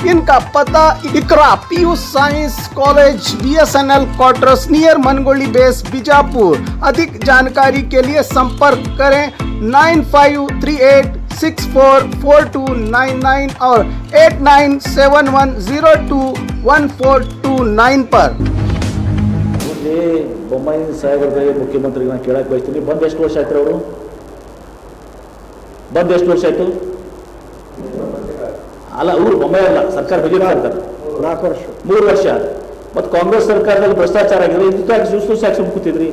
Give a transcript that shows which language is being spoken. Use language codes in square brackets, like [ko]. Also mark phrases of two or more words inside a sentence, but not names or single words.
[hi] इनका पता इकरा पीयू साइंस कॉलेज, BSNL [en] quarters near [hi] मनगोली बेस, बीजापुर। अधिक जानकारी के लिए संपर्क करें 9538644299 और 8971021429 पर। [kn] ಬೊಮ್ಮಾಯಿ ಸಾಹೇಬರಿಗೆ ಮುಖ್ಯಮಂತ್ರಿಗೆ ನಾನು ಕೇಳಕ್ಕೆ ಬಯಸ್ತೀನಿ, ಬಂದು ಎಷ್ಟು ವರ್ಷ ಆಯ್ತು ಅವರು? ಬಂದು ಎಷ್ಟು ವರ್ಷ ಆಯ್ತು? ಅಲ್ಲ, ಅವರು ಬೊಮ್ಮಾಯಿ ಅಲ್ಲ, ಸರ್ಕಾರ ಬಿಜೆಪಿ ಸರ್ಕಾರ 4 ವರ್ಷ 3 ವರ್ಷ. ಮತ್ತು ಕಾಂಗ್ರೆಸ್ ಸರ್ಕಾರದಲ್ಲಿ ಭ್ರಷ್ಟಾಚಾರ ಆಗಿದೆ, ಇದಕ್ಕೆ ಯಾಕೆ ಸುಮ್ ಕೂತಿದ್ರಿ?